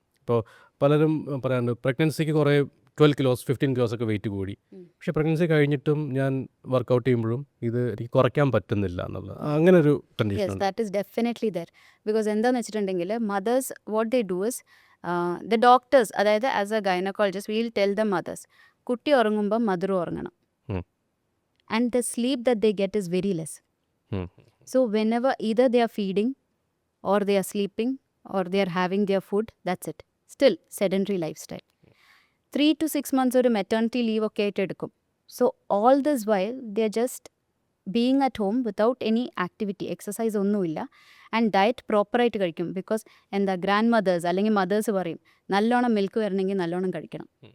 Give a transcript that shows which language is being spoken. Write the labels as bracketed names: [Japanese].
[Malayalam] ഇപ്പോൾ പലരും പറയാറുണ്ട് പ്രഗ്നൻസിക്ക് കുറേ 12 കിലോസ് 15 കിലോസ് ഒക്കെ വെയിറ്റ് കൂടി, പക്ഷേ പ്രഗ്നൻസി കഴിഞ്ഞിട്ടും ഞാൻ വർക്കൗട്ട് ചെയ്യുമ്പോഴും ഇത് എനിക്ക് കുറയ്ക്കാൻ പറ്റുന്നില്ല എന്നുള്ളത്, അങ്ങനെ ഒരു കണ്ടീഷൻ [English] yes, [Malayalam] ഉണ്ട്. [English] That is definitely there. Because [Malayalam] എന്താണെന്ന് വെച്ചിട്ടുണ്ടെങ്കിൽ [English] mothers what they do is the doctors, അതായത് as a gynaecologist will tell the mothers [Malayalam] കുട്ടി ഉറങ്ങുമ്പോൾ മദറും ഉറങ്ങണം. ഉം. [English] And the sleep that they get is very less. Um. So whenever either they are feeding or they are sleeping or they are having their food, that's it. Still sedentary lifestyle. 3 to 6 months [Malayalam] ഒരു maternity leave ഒക്കെ ആയിട്ട് എടുക്കും. [English] so all this while they are just being at home without any activity, [Malayalam] exercise ഒന്നുമില്ല. And diet പ്രോപ്പറായിട്ട് കഴിക്കും. Because എന്താ grand mothers അല്ലെങ്കിൽ mothers പറയും നല്ലോണം മിൽക്ക് വരണമെങ്കിൽ നല്ലോണം കഴിക്കണം.